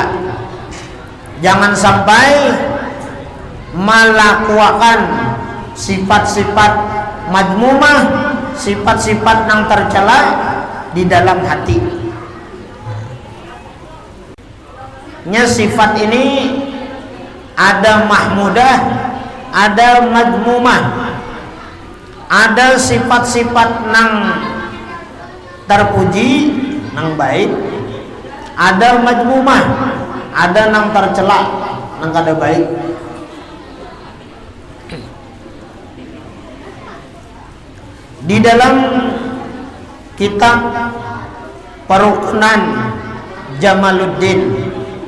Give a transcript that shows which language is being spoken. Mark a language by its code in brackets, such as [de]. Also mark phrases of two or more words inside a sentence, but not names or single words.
[id] Jangan sampai melakukan sifat-sifat madmumah, sifat-sifat yang tercela di dalam hati. Sifat ini ada mahmudah, ada madmumah. [bjn] Ada sifat-sifat nang terpuji, nang baik. Ada madmumah, ada nang tercela, nang kada baik. [id] Di dalam kitab Perukunan Jamaluddin